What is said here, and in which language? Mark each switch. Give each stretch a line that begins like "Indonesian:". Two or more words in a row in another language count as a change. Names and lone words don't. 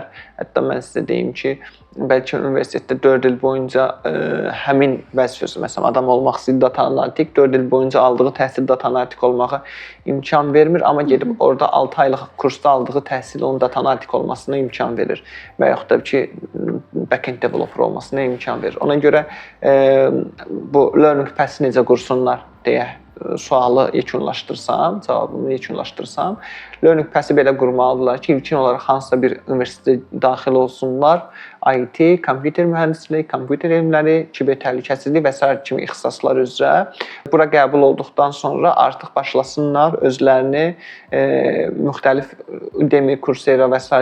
Azerbaijani: Hətta mən sizə deyim ki, bəlkə universitetdə 4 il boyunca həmin vəzifəsi, məsələn, adam olmaq istəyir data analitik, 4 il boyunca aldığı təhsil data analitik olmağa imkan vermir, amma gedib orada 6 aylıq kursda aldığı təhsil onun data analitik olmasına imkan verir və yaxud da ki,
English: backend developer
Azerbaijani: olmasına imkan verir. Ona görə bu
English: learning pass
Azerbaijani: necə qursunlar deyə sualı yekunlaşdırsam, cavabımı yekunlaşdırsam,
English: learning pass-
Azerbaijani: i belə qurmalıdırlar ki, ilkin olaraq hansısa bir universitetə daxil olsunlar, IT, kompüter mühəndisliyi, kompüter elmləri, kiber təhlükəsizlik və s. kimi ixtisaslar üzrə. Bura qəbul olduqdan sonra artıq başlasınlar özlərini müxtəlif Udemy, Coursera və s.